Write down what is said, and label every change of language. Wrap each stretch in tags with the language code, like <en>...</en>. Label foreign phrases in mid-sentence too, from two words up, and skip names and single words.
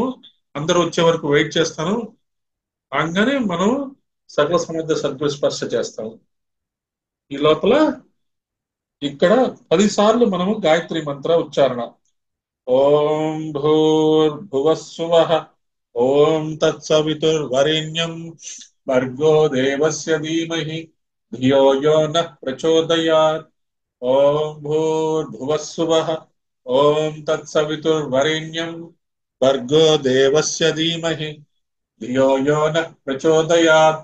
<te>అందరూ వచ్చే వరకు వెయిట్ చేస్తాను. అనగానే మనం సకల సమర్థ సద్గురు స్పర్శ చేస్తాము. ఈ లోపల ఇక్కడ 10 సార్లు మనము గాయత్రి మంత్ర ఉచ్చారణ.</te> <sa>ఓం భూర్భువస్సువః ఓం తత్సవితుర్వరేణ్యం భర్గో దేవస్య ధీమహి ధియో యో నః ప్రచోదయాత్. ఓం భూర్భువస్సువః ఓం తత్సవితుర్వరేణ్యం భర్గో దేవస్య ధీమహి ధియో యో నః ప్రచోదయాత్.</sa>